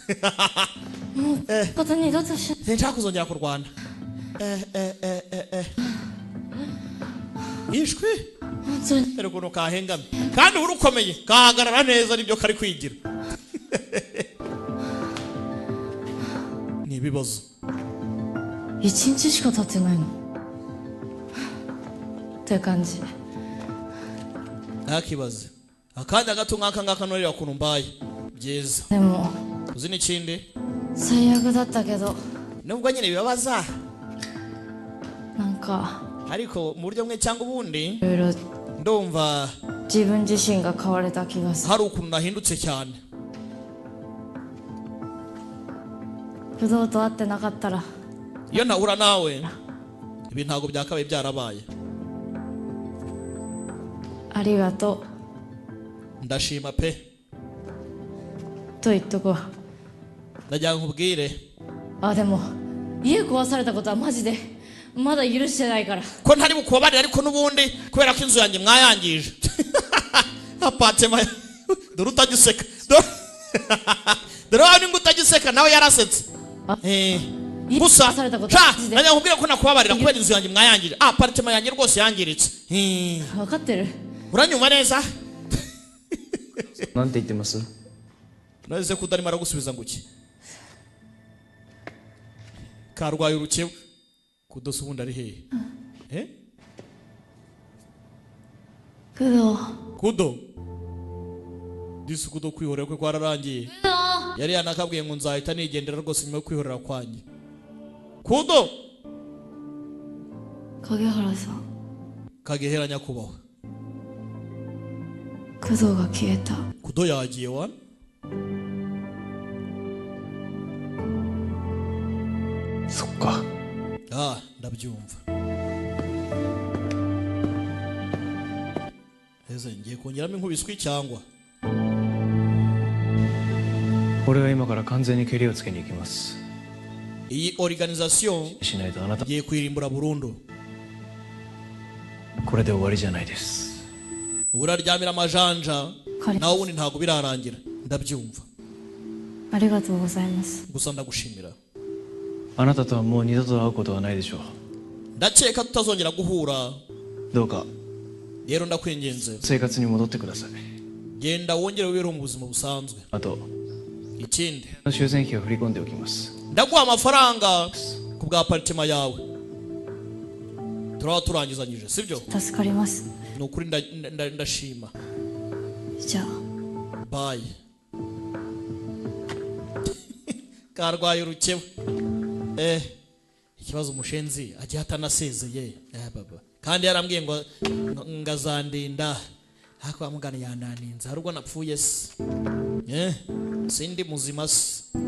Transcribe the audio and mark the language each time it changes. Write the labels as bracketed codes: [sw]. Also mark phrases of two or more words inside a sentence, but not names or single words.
[rw] sinshaka kuzongera kurwana ishwi ariko ukuntu kahengamye kandi urukomeye kahagarara neza nibyo kari kwigira ni ibibazo [ja] 1 日しか経ってないのって感じ [rw] ntakibaze akanya gato nk'aka ngaka norera ukuntu mbaye byiza [ja] でも [rw] uzi n'ikindi [ja] 最悪だったけど [rw] nubwo nyine bibabaza [ja] なんか [rw] ariko mu buryo bumwe cyangwa ubundi [ja] いろいろ [rw] ndumva [ja] 自分自身が変われた気がする [rw] hari ukuntu nahindutse cyane [ja] 不動と会ってなかったら [rw] iyo ntahura nawe ibi ntago byakabaye byarabaye [ja] ありがと [rw] ndashima pe [ja] うと言っとこう [rw] ndagira ngo nkubwire [ja] あでも家壊されたことはマジでまだ許してないから [rw] ko ntari bukubabarire ariko n'ubundi kubera ko inzu yanjye mwayangije apatema dore utagiseka dore wawe ningo utagiseka nawe yarasetse gusa najya nkubwire ko nakubabarira kubera inzu yanjye mwayangije apartema yanjye rwose yangiritse [ja] 分かってる [rw] uranyuma neza [ja] なんて言ってます [rw] nahise ko utarimo aragusubiza ngo iki karwaye urukeba kudosa ubundi ari hehe kudo disi kudo kwihorera kwe kwararangiye yari yanakabwiye ngo nzahita nigendera rwose nyuma yo kwihorera kwanjye kudo [ja] 影原さん [rw] kagehera nyakubahwa [ja] 工藤が消えた [rw] kudo yagiye wana [ja] そっか [rw] ndabyumva eze ngiye kongeramo inkubiswi cyangwa [ja] 俺は今から完全にケリをつけに行きます [rw] iyi organisation [ja] しないとあなた [rw] ngiye kwirimbura burundu [ja] これで終わりじゃないです [rw] uraryamira amajanja [ja] 彼 [rw] nawe ubundi ntabwo birarangira ndabyumva [ja] ありがとうございます [rw] gusa ndagushimira [ja] あなたとはもう二度と会うことはないでしょう [rw] ndakeka tutazongera guhura [ja] どうか [rw] rero ndakwinginze [ja] 生活に戻ってください [rw] genda wongere wibeho mu buzima busanzwe [ja] あと [rw] ikindi [ja] 修繕費を振り込んでおきます [rw] ndaguha amafaranga ku bwa aparitema yawe turaba turangizanyije sibyo [ja] 助かります [rw] ni ukuri ndashima [ja] じゃあ [rw] bayi karwaye urukeba ikibazo umushenzi agiye atanasezeye baba kandi yarambwiye ngo ngazandinda hako amugana yananinze hari ubwo napfuye se sindi muzima se